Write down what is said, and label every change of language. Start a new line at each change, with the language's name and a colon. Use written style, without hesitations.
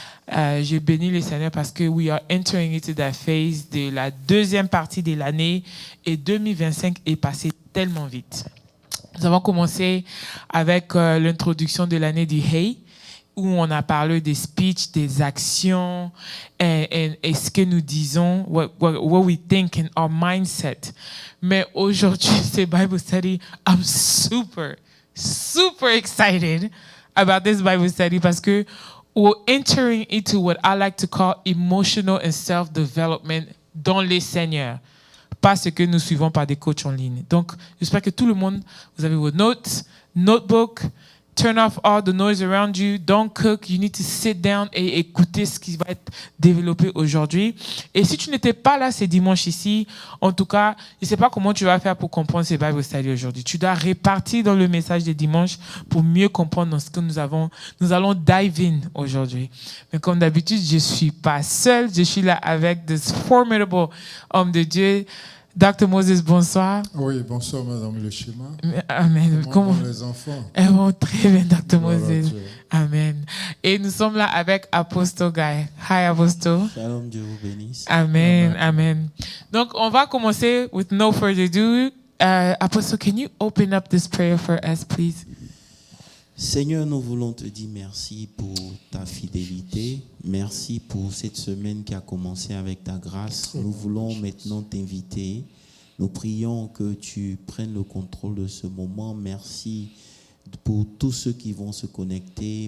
French: Je bénis le Seigneur parce que
English: we are entering into that phase
French: de la deuxième partie de l'année et 2025 est passé tellement vite. Nous avons commencé avec l'introduction de l'année du Hey, où on a parlé des speeches, des actions et ce que nous disons,
English: what we think and our mindset.
French: Mais aujourd'hui, c'est Bible study.
English: I'm super excited about this Bible study
French: parce que
English: we're entering into what I like to call emotional and self-development
French: dans les Seigneurs. Pas ce que nous suivons par des coachs en ligne. Donc, j'espère que tout le monde, vous avez vos notes, notebook,
English: turn off all the noise around you, don't cook, you need to sit down
French: et écouter ce qui va être développé aujourd'hui. Et si tu n'étais pas là ce dimanche ici, en tout cas, je ne sais pas comment tu vas faire pour comprendre ces Bible Study aujourd'hui. Tu dois répartir dans le message de dimanche pour mieux comprendre dans ce que nous allons
English: dive in
French: aujourd'hui. Mais comme d'habitude, je ne suis pas seul, je suis là avec this formidable homme de Dieu. Dr. Moses, bonsoir. Oui, bonsoir, Madame Le Schéma. Amen. Comment vont les enfants? Très bien, Dr. Voilà, Moses. Amen. Et nous sommes là avec Apostle Guy.
English: Hi, Apostle.
French: Shalom, Dieu vous bénisse. Amen. Donc, on va commencer
English: with no further ado. Apostle, can you open up this prayer for us, please?
French: Seigneur, nous voulons te dire merci pour ta fidélité. Merci pour cette semaine qui a commencé avec ta grâce. Nous voulons maintenant t'inviter. Nous prions que tu prennes le contrôle de ce moment. Merci pour tous ceux qui vont se connecter.